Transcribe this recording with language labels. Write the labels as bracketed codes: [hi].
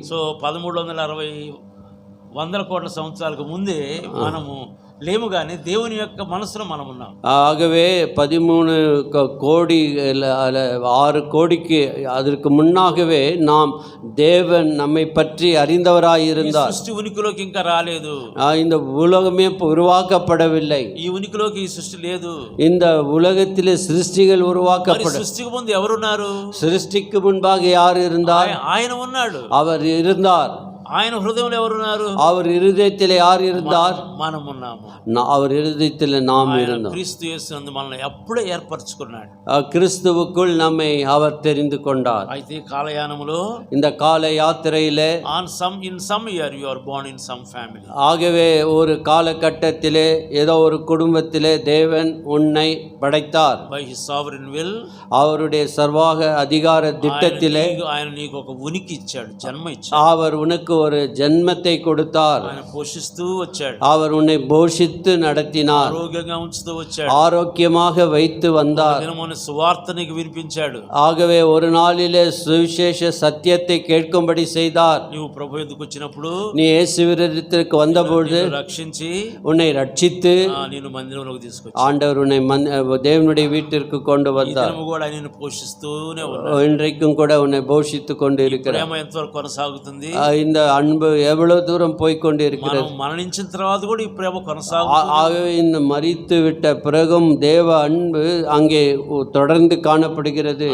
[te] So 1360 వందల కోట్ల సంవత్సరాలకు ముందే మనము లేము, కానీ దేవుని యొక్క మనసులో మనం ఉన్నాం. [ta] ஆகவே 13 கோடி 6 கோடிக்கு அதற்கு முன்னாகவே நாம் தேவன் நம்மை பற்றி அறிந்தவராய் இருந்தார். [te] సృష్టి ఉనికిలోకి ఇంకా రాలేదు. [ta] இந்த உலகமே உருவாக்கப்படவில்லை. [te] ఈ ఉనికిలోకి ఈ సృష్టి లేదు. [ta] இந்த உலகத்திலே சிருஷ்டிகள் உருவாக்கப்பட, [te] సృష్టికి ముందు ఎవరున్నారు? [ta] சிருஷ்டிக்கு முன்பாக யார் இருந்தார்? [te] ఆయన ఉన్నాడు, [ta] அவர் இருந்தார். [te] ఆయన హృదయంలో ఎవరున్నారు? [ta] அவர் இருதயத்திலே யார் இருந்தார்? [te] మనం ఉన్నాము. [ta] அவர் இருதயத்திலே நாம் இருந்தோம். [te] క్రీస్తు యేసునందు మనల్ని అప్పుడే ఏర్పరచుకున్నాడు. [ta] கிறிஸ்துவுக்குள் நம்மை அவர் தெரிந்து கொண்டார். [te] అయితే కాలయానములో, [ta] இந்த கால யாத்திரையிலே, [en] in some year you are born in some family. [ta] ஆகவே ஒரு காலகட்டத்திலே ஏதோ ஒரு குடும்பத்திலே தேவன் உன்னை படைத்தார். [en] By his sovereign will, [ta] அவருடைய சர்வாக அதிகார திட்டத்திலே [te] ఆయన నీకు ఒక ఉనికి ఇచ్చాడు, జన్మ ఇచ్చాడు. [ta] அவர் உனக்கு ஒரு ஜென்மத்தை கொடுத்தார். [te] ఆయన పోషిస్తూ వచ్చాడు. [ta] அவர் உன்னை போஷித்து நடத்தினார். [te] ఆరోగ్యంగా ఉంచుతూ వచ్చాడు. [ta] ஆரோக்கியமாக வைத்து வந்தார். [te] దినమున సువార్త నీకు వినిపించాడు. [ta] ஆகவே ஒரு நாளிலே சுவிசேஷ சத்தியத்தை கேட்கும்படி செய்தார். [te] నీవు ప్రభు ఎదుకు వచ్చినప్పుడు [ta] நீ இயேசுவிடத்திற்கு வந்தபொழுது [te] రక్షించి [ta] உன்னை ரட்சித்து [te] నేను మందిరంలోకి తీసుకొచ్చి [ta] ஆண்டவர் உன்னை தேவனுடைய வீட்டிற்கு கொண்டு வந்தார். [te] కూడా ఆయన పోషిస్తూనే ఉన్నాడు. [ta] இன்றைக்கும் கூட உன்னை போஷித்து கொண்டு இருக்கிறார். [te] ప్రేమ ఎంతవరకు కొనసాగుతుంది? [ta] இந்த அன்பு எவ்வளவு தூரம் போய் கொண்டு இருக்கிறது? [te] మనం మరణించిన తర్వాత కూడా ఈ ప్రేమ కొనసాగుతుంది. [ta] ஆகவே இந்த மரித்து விட்ட பிறகும் தேவ அன்பு அங்கே தொடர்ந்து காணப்படுகிறது.